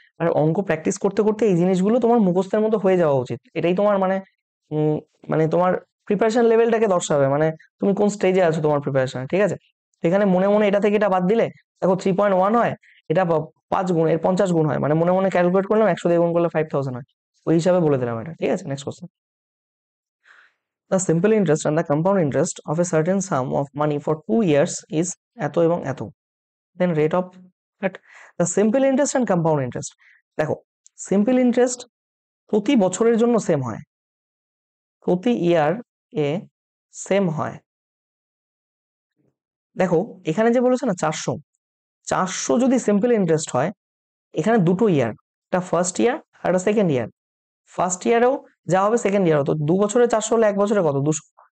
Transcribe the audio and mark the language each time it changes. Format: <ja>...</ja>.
<bn>আর অঙ্ক প্র্যাকটিস করতে করতে এই জিনিসগুলো তোমার মুখস্থের মতো হয়ে যাওয়া উচিত, এটাই তোমার মানে মানে তোমার প্রিপারেশন লেভেলটাকে দর্শাবে, মানে তুমি কোন স্টেজে আছো তোমার প্রিপারেশন, ঠিক আছে? এখানে মনে মনে এটা থেকে এটা বাদ দিলে দেখো 3.1 হয়, এটা 5 গুণ, এর 50 গুণ হয়, মানে মনে মনে ক্যালকুলেট করলাম, 100 দিয়ে গুণ করলে 5000 হয়, ওই হিসাবে বলে দিলাম এটা, ঠিক আছে?</bn> <en>Next question. The simple interest and the compound interest of a certain sum of money for 2 years is</en> <bn>এত এবং এত,</bn> <en>then rate of that. The simple interest and compound interest,</en> <bn>দেখো simple interest প্রতি বছরের জন্য সেম হয়, প্রতি ইয়ার এ same হয়। দেখো এখানে যে বলেছে না 400 যদি সিম্পল ইন্টারেস্ট হয়, এখানে দুটো ইয়ার, একটা ফার্স্ট ইয়ার আর একটা সেকেন্ড ইয়ার, ফার্স্ট ইয়ারেও যা হবে সেকেন্ড ইয়ারও, তো 2 বছরে 400 হলে 1 বছরে কত? 200।</bn>